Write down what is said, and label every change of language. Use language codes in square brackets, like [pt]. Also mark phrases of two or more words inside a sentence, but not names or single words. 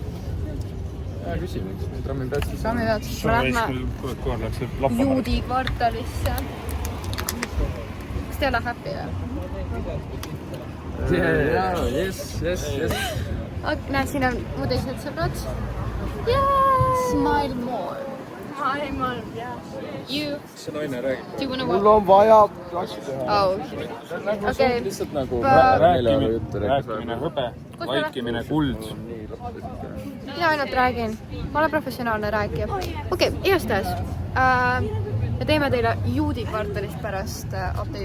[et] Hea küsimus. Trammipeatsis. Me lähme Juudi kvartalisse. Kas te ei ole happy või? [en] Yes. [et] Näe, siin on mu teised sõbrad. [en] Smile more. [et] Maailmal, jah. [en] You. [et] See naine räägib. [en] Do you wanna [et] Mul [en] walk? [et] on vaja asju teha. Oh. Okei. Lihtsalt nagu rääkimine, hõbe, Kus me vaikimine, kuld. Mina ainult räägin. Ma olen professionaalne rääkija. Okei, igastahes. Me teeme teile Juudi kvartalist pärast update'id.